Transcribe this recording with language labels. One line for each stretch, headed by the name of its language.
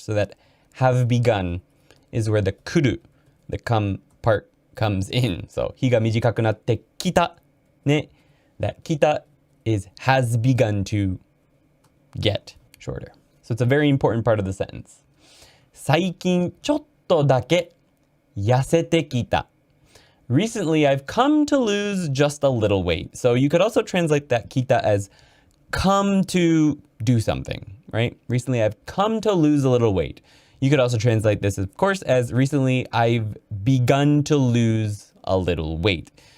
English: So that have begun is where the kuru, the come part, comes in. So
Japanese: 日が短くなってきたね.
English: That kita is has begun to get shorter. So it's a very important part of the sentence.
Japanese: 最近ちょっとだけ痩せてきた.
English: Recently, I've come to lose just a little weight. So you could also translate that kita as come to do something, right? Recently, I've come to lose a little weight. You could also translate this, of course, as recently, I've begun to lose a little weight.